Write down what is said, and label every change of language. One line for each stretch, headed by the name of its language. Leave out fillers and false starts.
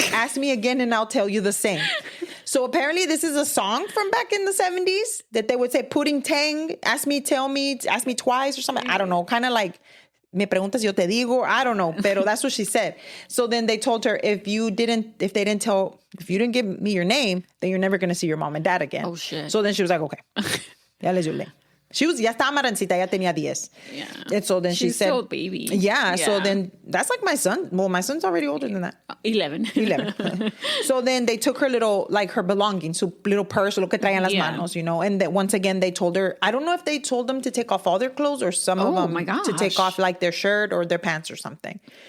English: Ask me again and I'll tell you the same. So apparently this is a song from back in the 70s that they would say pudding tang, ask me twice or something. I don't know. Kind of like
Spanish: me preguntas, yo te digo.
English: I don't know,
Spanish: pero
English: that's what she said. So then they told her, if you didn't give me your name, then you're never going to see your mom and dad again. Oh, shit. So then she was like, okay.
Spanish: Ya les dio. Ya estaba marancita, ya tenía 10.
English: Yeah. And so then she said... She's still a baby. Yeah, so then that's like my son. Well, my son's already older than that. 11. 11. So then they took her little, like her belongings,
Spanish: su
English: little purse,
Spanish: lo que traían las manos,
English: you know. And that once again, they told her, I don't know if they told them to take off all their clothes or some of them to take off like their shirt or their pants or something.